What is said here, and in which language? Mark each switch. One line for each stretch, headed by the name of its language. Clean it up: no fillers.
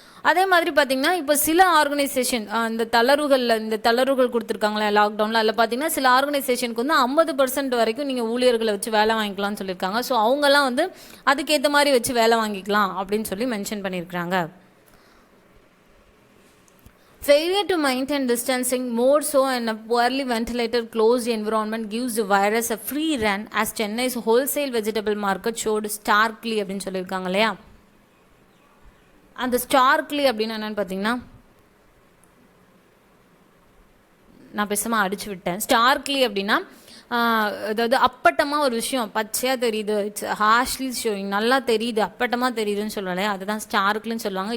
Tamil: அதே மாதிரி பார்த்தீங்கன்னா இப்போ சில ஆர்கனைசேஷன் இந்த தளர்வுகள் கொடுத்துருக்காங்களே லாக்டவுனில், அதில் பார்த்தீங்கன்னா சில ஆர்கனைசேஷனுக்கு வந்து 50% வரைக்கும் நீங்கள் ஊழியர்களை வச்சு வேலை வாங்கிக்கலாம்னு சொல்லியிருக்காங்க. ஸோ அவங்கெல்லாம் வந்து அதுக்கேற்ற மாதிரி வச்சு வேலை வாங்கிக்கலாம் அப்படின்னு சொல்லி மென்ஷன் பண்ணியிருக்கிறாங்க.
English: Failure to maintain distancing, more so in a poorly ventilated closed environment, gives the virus a free run, as Chennai's wholesale vegetable market showed starkly
Tamil: அப்படின்னு சொல்லியிருக்காங்க இல்லையா. அந்த ஸ்டார்க்லி அப்படின்னு என்னென்னு பார்த்தீங்கன்னா, நான் பேசாமல் அடிச்சு விட்டேன். ஸ்டார்க்லி அப்படின்னா அதாவது அப்பட்டமாக ஒரு விஷயம் பச்சையாக தெரியுது,
English: it's harshly showing,
Tamil: நல்லா தெரியுது, அப்பட்டமாக தெரியுதுன்னு சொல்லுவாங்க, அதுதான் ஸ்டார்க்லின்னு சொல்லுவாங்க.